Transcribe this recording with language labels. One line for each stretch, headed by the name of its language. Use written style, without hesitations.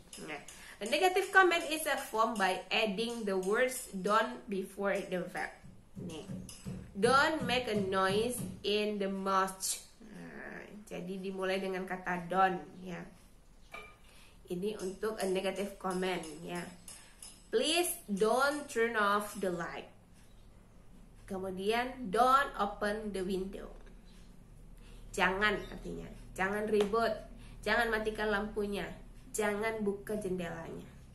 English: Nah, a negative comment is a form by adding the words don't before the verb. Nih, don't make a noise in the mosque.
Indonesian: Nah, jadi dimulai dengan kata don't ya. Ini untuk
English: a negative comment
Indonesian: ya.
English: Please don't turn off the light. Kemudian don't open the window.
Indonesian: Jangan artinya, jangan ribut, jangan matikan lampunya, jangan buka jendelanya.